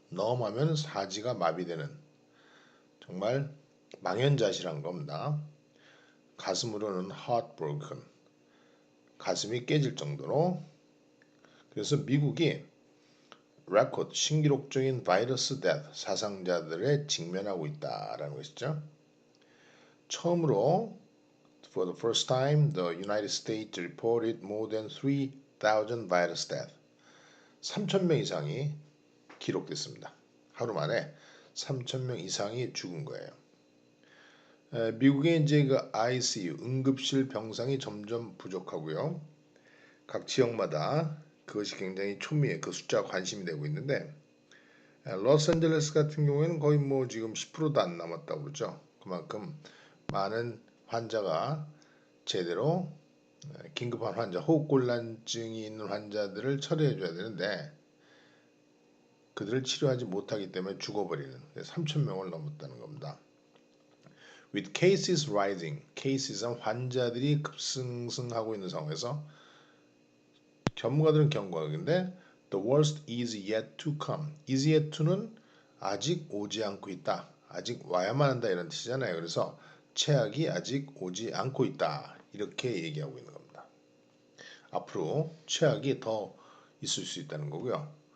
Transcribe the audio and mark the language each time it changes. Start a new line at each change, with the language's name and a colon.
Korean: numb 하면 사지가 마비되는 정말 망연자실한 겁니다. 가슴으로는 heartbroken. 가슴이 깨질 정도로. 그래서 미국이 record 신기록적인 바이러스 death 사상자들에 직면하고 있다라는 것이죠. 처음으로
English: for the first time the United States reported more than 3,000 virus death.
Korean: 3,000명 이상이 기록됐습니다. 하루 만에 3,000명 이상이 죽은 거예요. 미국의 이제 그 ICU 응급실 병상이 점점 부족하고요. 각 지역마다 그것이 굉장히 촌미에 그 숫자가 관심이 되고 있는데 로스앤젤레스 같은 경우에는 거의 뭐 지금 10%도 안 남았다고 그러죠. 그만큼 많은 환자가 제대로 긴급한 환자, 호흡곤란증이 있는 환자들을 처리해 줘야 되는데 그들을 치료하지 못하기 때문에 죽어버리는 3,000명을 넘었다는 겁니다.
English: With cases rising, cases은
Korean: 환자들이 급승승하고 있는 상황에서 전문가들은 경고하는데
English: the worst is yet to come.
Korean: is yet to는 아직 오지 않고 있다. 아직 와야만 한다 이런 뜻이잖아요. 그래서 최악이 아직 오지 않고 있다. 이렇게 얘기하고 있는 겁니다. 앞으로 최악이 더 있을 수 있다는 거고요.